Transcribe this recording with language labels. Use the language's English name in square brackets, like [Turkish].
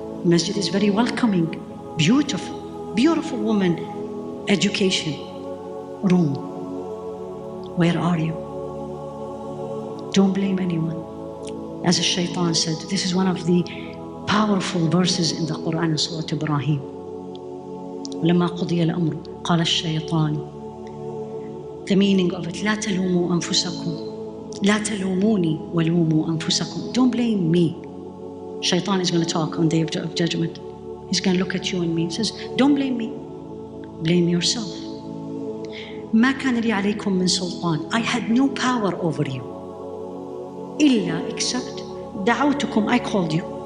[English] Masjid is very welcoming, beautiful, beautiful woman, education room. Where are you? Don't blame anyone. As the shaitan said, this is one of the powerful verses in the Quran in Surah Ibrahim. [Arabic] لما قضي الأمر قال الشيطان. [English] The meaning of it, [Arabic] لا تلوموا أنفسكم لا تلوموني ولوموا أنفسكم. [English] Don't blame me. Shaitan is going to talk on the day of judgment. He's going to look at you and me and says, don't blame me. Blame yourself. [Arabic] ما كان لي عليكم من سلطان. [English] I had no power over you. [Arabic] إلا [English] except [Arabic] دعوتكم, [English] I called you.